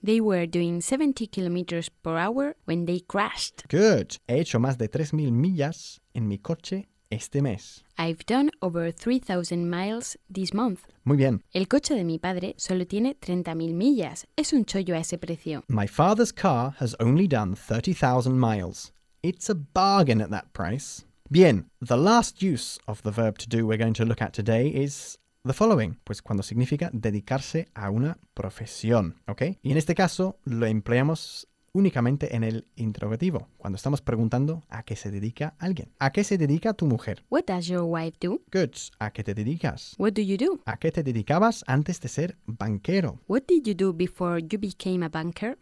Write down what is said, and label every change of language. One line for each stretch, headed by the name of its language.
English: They were doing 70 kilometers per hour when they crashed. Good,
Spanish: he hecho más de 3,000 millas en mi coche este mes.
English: I've done over 3,000 miles this month.
Spanish: Muy bien. El coche de mi padre solo tiene 30,000 millas. Es un chollo a ese precio.
English: My father's car has only done 30,000 miles. It's a bargain at that price.
Spanish: Bien,
English: the last use of the verb to do we're going to look at today is the following,
Spanish: pues cuando significa dedicarse a una profesión,
English: ¿ok?
Spanish: Y en este caso lo empleamos únicamente en el interrogativo, cuando estamos preguntando a qué se dedica alguien. ¿A qué se dedica tu mujer?
English: What does your wife do? Good.
Spanish: ¿A qué te dedicas?
English: What do you do?
Spanish: ¿A qué te dedicabas antes de ser banquero?
English: What did you do before you became a banker?